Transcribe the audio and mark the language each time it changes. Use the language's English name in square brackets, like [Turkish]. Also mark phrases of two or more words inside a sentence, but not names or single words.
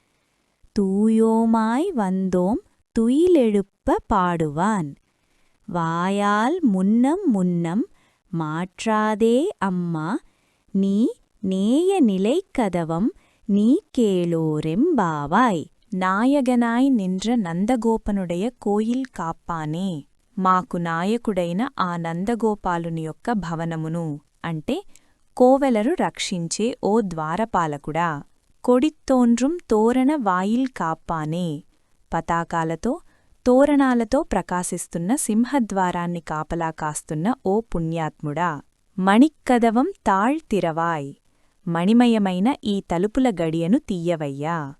[Tamil] தூயோமாய் வந்தோம் துயிலெழுப்ப பாடுவான், வாயால் முன்னம் முன்னம் மாற்றாதே அம்மா, நீ நேய நிலைக்கதவம் நீ கேளோரெம்பாவாய். நாயகனாய் நின்ற நந்தகோபனுடைய கோயில் காப்பானே, [Telugu] మాకు నాయకుడైన ఆ నందగోపాలుని యొక్క భవనమును అంటే కోవెలరు రక్షించే ఓ ద్వారపాలకుడా, [Tamil] கொடித்தோன்றும் தோரண வாயில் காப்பானே, [Telugu] పతాకాలతో తోరణాలతో ప్రకాశిస్తున్న సింహద్వారాన్ని కాపలా కాస్తున్న ఓ పుణ్యాత్ముడా, [Tamil] மணிக்கதவம் தாள்திறவாய், [Telugu] మణిమయమైన ఈ తలుపుల గడియను తీయవయ్యా.